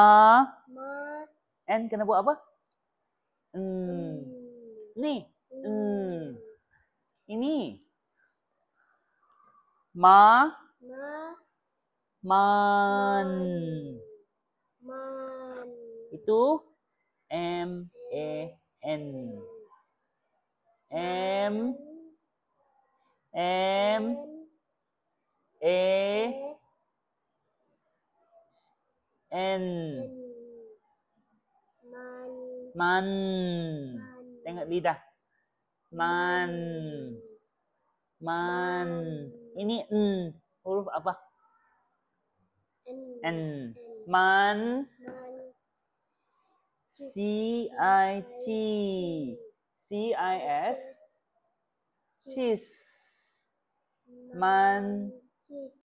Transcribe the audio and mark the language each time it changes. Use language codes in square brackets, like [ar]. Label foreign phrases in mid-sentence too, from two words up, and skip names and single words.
[ms] N kena buat apa? Ni. Ini. Ma. Man. Itu M-A-N. M. A-N. Man. Tengok lidah. Man. Man. Ini huruf apa? N. Man. C-I-T. C-I-S. Cheese. Man.